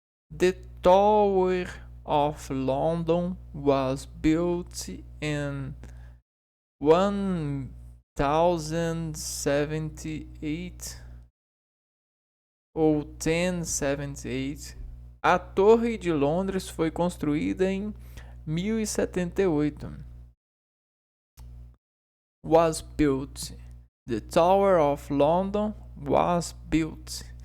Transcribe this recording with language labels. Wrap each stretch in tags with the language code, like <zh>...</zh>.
<en>The Tower of London was built in 1078 ou 1078.</en> <pt>A Torre de Londres foi construída em 1078.</pt> <en>Was built. The Tower of London was built.</en>